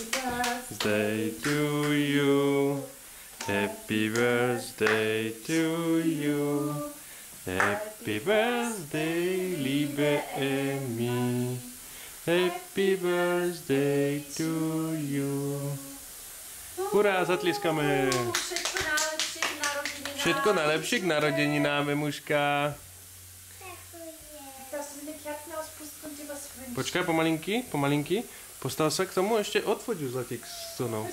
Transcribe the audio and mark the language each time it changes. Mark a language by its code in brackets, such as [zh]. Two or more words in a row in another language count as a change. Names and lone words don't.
[en] Birthday to you. Happy birthday to you. Happy birthday, liebe Emmy. Happy birthday to you. [sk] Hurá, zatlieskame. Všetko najlepšie k narodeninám, Emuška. Počkaj, pomalinky. Postav sa k tomu, ešte odfoď ju Zlatík s Sonou.